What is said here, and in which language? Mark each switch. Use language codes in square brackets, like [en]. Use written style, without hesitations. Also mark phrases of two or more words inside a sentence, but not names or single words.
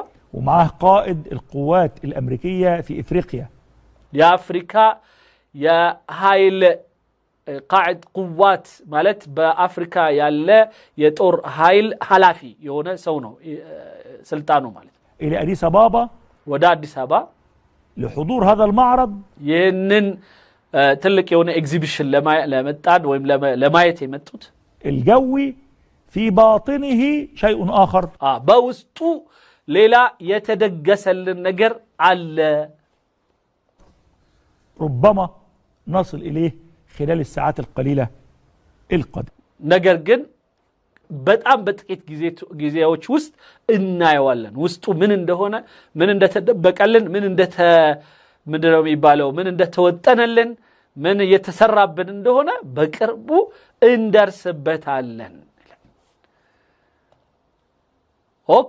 [ar] ومعه قائد القوات الأمريكية في إفريقيا. [am] የአፍሪካ የኃይል [ar] قائد قوات [am] ማለት በአፍሪካ ያለ የጦር ኃይል ኃላፊ የሆነ ሰው ነው ስልጣኑ ማለት [ar] إلى أديس أبابا [am] ወደ አዲስ አበባ [ar] لحضور هذا المعرض [am] ይህንን ትልቅ የሆነ ኤግዚቢሽን ለመጣድ ወይም ለማየት የመጡት [ar] الجوي في باطنه شيء آخر. [am] በውስጡ ሌላ የተደገሰልን ነገር አለ [ar] ربما نصل إليه خلال الساعات القليلة القادمة [am] ነገር ግን በጣም በጥቂት ጊዜዎች ውስጥ እናየዋለን ውስጡ ምን እንደሆነ ምን እንደተደበቀልን ምንድነው የሚባለው ምን እንደተወጠነልን ምን እየተሰራብን እንደሆነ በቅርቡ እንደርስበታለን ኦኬ